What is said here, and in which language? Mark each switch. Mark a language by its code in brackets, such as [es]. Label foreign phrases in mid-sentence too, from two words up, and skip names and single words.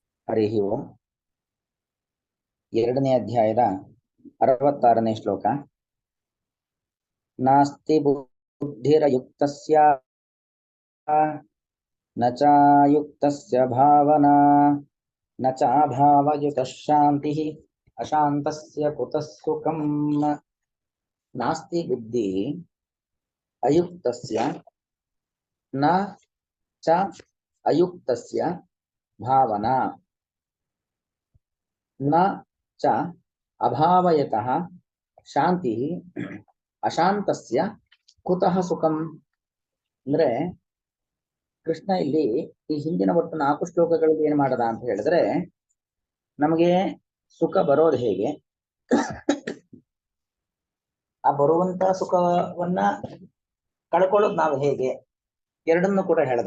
[sa] ಹರಿ ಓಂ. [kn] 2ನೇ ಅಧ್ಯಾಯದ 66ನೇ ಶ್ಲೋಕ. [sa] ನಾಸ್ತಿ ಬುದ್ಧಿರಯುಕ್ತಸ್ಯ ನ ಚಾಯುಕ್ತಸ್ಯ ಭಾವನಾ ನ ಚಾಭಾವಯುತಃ ಶಾಂತಿಃ ಅಶಾಂತಸ್ಯ ಕುತಃ ಸುಖಂ. ನಾಸ್ತಿ ಬುದ್ಧಿ ಅಯುಕ್ತಸ್ಯ ನ ಚ ಅಯುಕ್ತಸ್ಯ ಭಾವನಾ ನ ಚ ಅಭಾವಯತಃ ಶಾಂತಿ ಅಶಾಂತಸ್ಯ ಕುತಃ ಸುಖಂ. [kn] ಅಂದ್ರೆ ಕೃಷ್ಣ ಇಲ್ಲಿ ಈ ಹಿಂದಿನ ಒಟ್ಟು 4 ಶ್ಲೋಕಗಳಲ್ಲಿ ಏನ್ ಮಾಡದ ಅಂತ ಹೇಳಿದ್ರೆ, ನಮಗೆ ಸುಖ ಬರೋದು ಹೇಗೆ, ಆ ಬರುವಂತ ಸುಖವನ್ನ ಕಳ್ಕೊಳ್ಳೋದು ನಾವು ಹೇಗೆ, ಎರಡನ್ನು ಕೂಡ ಹೇಳ್ದ.